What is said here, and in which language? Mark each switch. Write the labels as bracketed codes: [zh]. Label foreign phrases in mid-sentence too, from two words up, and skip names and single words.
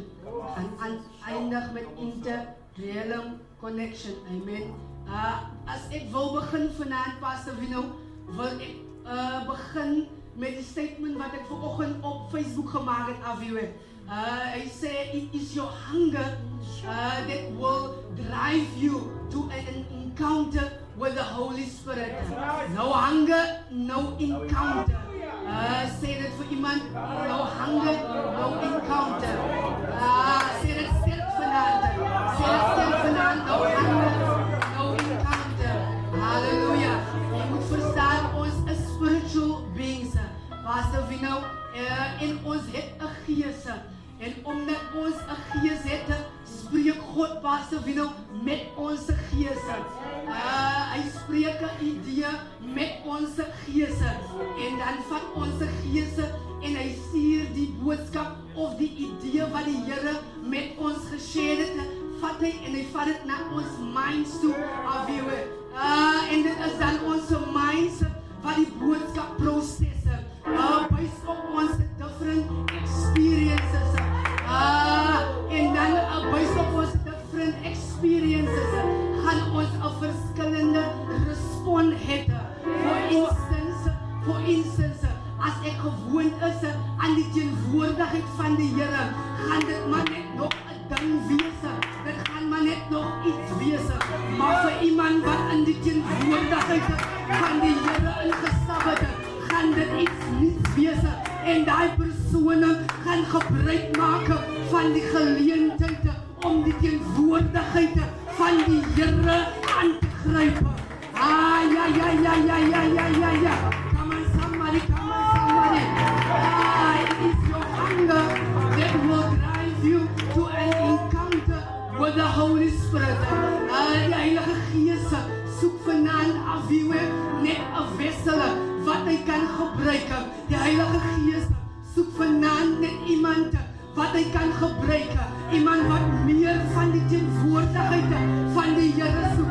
[af] Ek gaan eindig met [en] inter-realm connection. [af] Amen. As ek wil begin vanaand, Pastor Vino, wil ek begin met die statement wat ek vanoggend op Facebook gemaak het af hier. Hy sê [en] it is your hunger that will drive you to an encounter with the Holy Spirit. No hunger, no encounter. [af] Sê dit vir iemand, [en] no hunger, no encounter. [af] Sê dit sterk vanaand. Sê dit sterk vanaand, [en] no hunger, no encounter. [af] Halleluja. Jy moet verstaan, ons is [en] spiritual beings. [af] Pastor Vino, en ons het 'n gees. En omdat ons 'n gees het, spreek God, Pastor Vino, met ons gees. Hy spreek 'n idee met ons gees. En dan vat ons gees en hy stuur die boodskap of die idee wat die Here met ons geshare het, vat hy en hy vat dit na ons minds toe afweer. En dit is dan ons minds wat die boodskap proses. Based op ons [en] different experiences. [af] En dan based op ons [en] different experiences [af] gaan ons 'n verskillende respons hê. [en] For instance, [af] as ek gewoond is aan die teenwoordigheid van die Here, gaan dit maar net nog 'n ding wees. Dit gaan maar net nog iets wees. Maar vir iemand wat in die teenwoordigheid van die Here ingestap het, gaan dit iets niets wees. En daai persone gaan gebruik maak van die geleentheid om die teenwoordigheid van die Here aan te gryp. Ja. [en] Come on somebody. It is your hunger that will drive you to an encounter with the Holy Spirit. [af] Die Heilige Gees soek vanaand af wie net 'n wissel wat hy kan gebruik. Die Heilige Gees soek vanaand net iemand wat hy kan gebruik. Iemand wat meer van die teenwoordigheid van die Here soek.